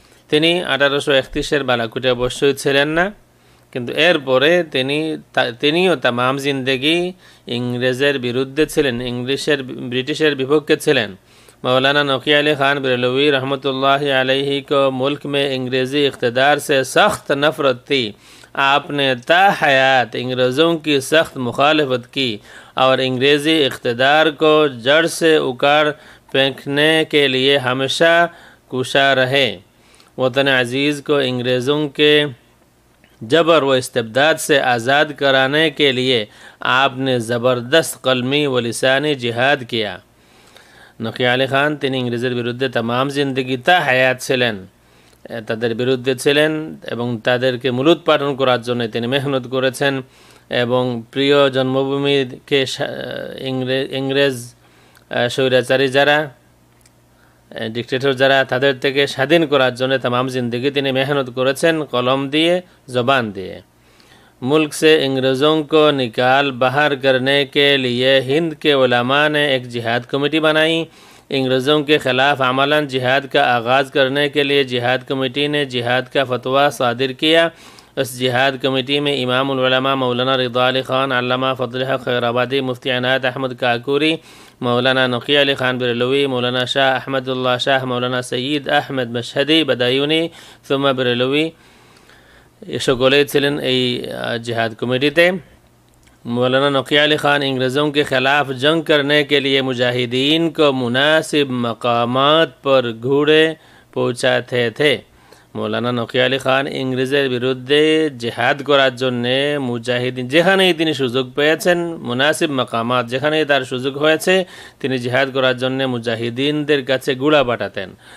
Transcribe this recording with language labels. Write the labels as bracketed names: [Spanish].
[Bangla] তিনি 1831 বালাকোটে অবশ্যই ছিলেন না, কিন্তু এরপরে তিনিও तमाम জিন্দেগি ইংরেজের বিরুদ্ধে ছিলেন, ব্রিটিশের বিপক্ষে ছিলেন। [Hindi] मौलाना नकी अली खान बरेलवी रहमतुल्लाह अलैहि को मुल्क में अंग्रेज़ी इक़्तिदार से सख्त नफ़रत थी। आपने ता हयात अंग्रेज़ों की सख्त मुखालफत की और अंग्रेज़ी इक़्तिदार को जड़ से उखाड़ फेंकने के लिए हमेशा कुशा रहे। वतन अज़ीज़ को अंग्रेज़ों के जबर व इस्तिबदाद से आज़ाद कराने के लिए आपने ज़बरदस्त कलमी व लिसानी जिहाद किया। [Bangla] নকি আলী খান তিনি ইংরেজের বিরুদ্ধে तमाम জিন্দেগি তা হায়াত ছিলেন, তাদের বিরুদ্ধে ছিলেন এবং তাদেরকে মূলোৎপাটন করার জন্য তিনি মেহনত করেছেন এবং প্রিয় জন্মভূমিকে ইংরেজ স্বৈরাচারী যারা, ডিক্টেটর যারা, তাদের থেকে স্বাধীন করার জন্য तमाम জিন্দেগি তিনি মেহনত করেছেন কলম দিয়ে, জবান দিয়ে। [Hindi] मुल्क से अंग्रेज़ों को निकाल बाहर करने के लिए हिंद के उलमा ने एक जिहाद कमेटी बनाई। अंग्रेज़ों के ख़िलाफ़ अमलन जिहाद का आगाज़ करने के लिए जिहाद कमेटी ने जिहाद का फतवा सादिर किया। इस जिहाद कमेटी में इमामुल उलमा मौलाना रिदा अली खान, अल्लामा फजल हक खैराबादी, मुफ्ती अनायत अहमद काकूरी, मौलाना नकी अली खान बरेलवी, मौलाना शाह अहमदुल्लाह शाह, मौलाना सईद अहमद मशहदी बदायूनी सुम्मा बरेलवी [Bangla] সকলেই ছিলেন এই [Hindi] जिहाद कमेटीते। मौलाना नकी अली ख़ान अंग्रेज़ों के ख़िलाफ़ जंग करने के लिए मुजाहिदीन को मुनासिब मकामात पर घोड़े पहुँचाते थे। [Bangla] মৌলানা নকিয়া আলী খান ইংরেজের বিরুদ্ধে জেহাদ করার জন্যে মুজাহিদিন যেখানেই তিনি সুযোগ পেয়েছেন, মুনাসিব মাকামাত যেখানেই তার সুযোগ হয়েছে, তিনি জিহাদ করার জন্যে মুজাহিদিনদের কাছে গুড়া পাঠাতেন।